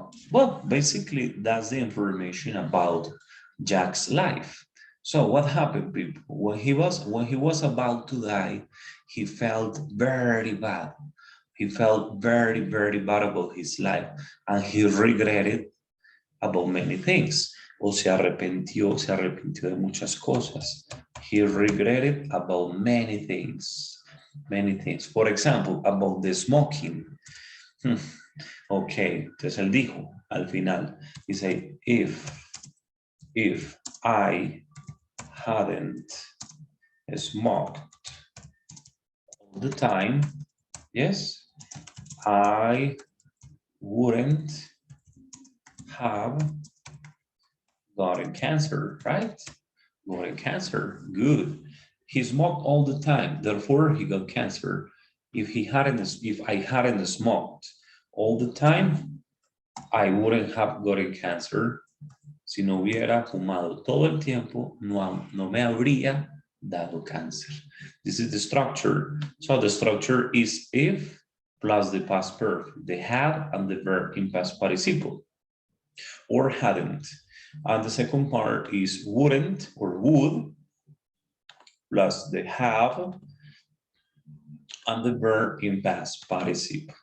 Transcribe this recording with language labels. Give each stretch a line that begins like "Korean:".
English: Well, basically, that's the information about Jack's life. So what happened, people? When he was about to die, he felt very bad. He felt very, very bad about his life, and he regretted about many things.
Spanish: O se arrepintió de muchas cosas.
English: He regretted about many things. For example, about the smoking.
Spanish: Ok, entonces él dijo al final, dice,
English: if I hadn't smoked all the time, yes, I wouldn't have gotten cancer, right? Gotten cancer, good. He smoked all the time, therefore he got cancer. If I hadn't smoked all the time, I wouldn't have gotten cancer.
Spanish: Si no hubiera fumado todo el tiempo, no me habría dado cáncer.
English: This is the structure. So the structure is if plus the past perfect, the had and the verb in past participle, or hadn't. And the second part is wouldn't or would plus the have and the verb in past participle.